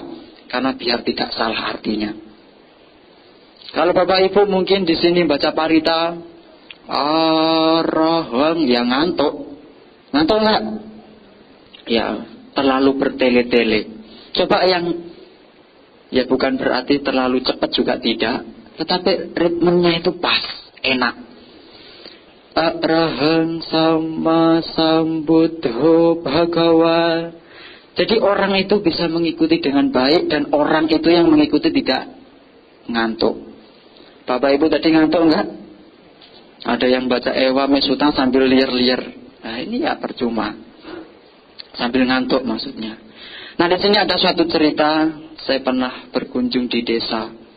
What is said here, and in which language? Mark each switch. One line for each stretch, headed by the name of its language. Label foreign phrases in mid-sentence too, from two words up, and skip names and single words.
Indonesian: Karena biar tidak salah artinya. Kalau Bapak Ibu mungkin di sini baca parita arahang, ya ngantuk. Ngantuk nggak? Ya terlalu bertele-tele. Coba yang ya bukan berarti terlalu cepat juga tidak, tetapi ritmenya itu pas, enak.
Pali: Arahang sama sambuddho bhagawa.
Indonesian: Jadi orang itu bisa mengikuti dengan baik dan orang itu yang mengikuti tidak ngantuk. Bapak Ibu tadi ngantuk enggak? Ada yang baca Ewa Me Sutang sambil liar-liar. Nah ini ya percuma. Sambil ngantuk maksudnya. Nah di sini ada suatu cerita, saya pernah berkunjung di desa.